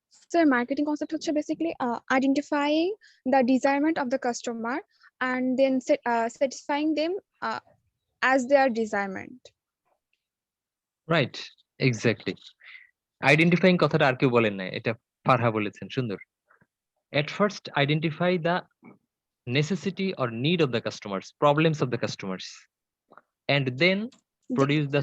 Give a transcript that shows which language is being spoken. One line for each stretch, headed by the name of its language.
English: So marketing concept
Bangla: হচ্ছে
English: basically identifying the desirement of the customer and then satisfying them as their desirement. Right, exactly.
Bangla: Identifying কথাটা আর কেউ বলেন না, এটা ফারহা বলেছেন, সুন্দর।
English: At first identify the necessity or need of the customers, problems of the customers, and then produce the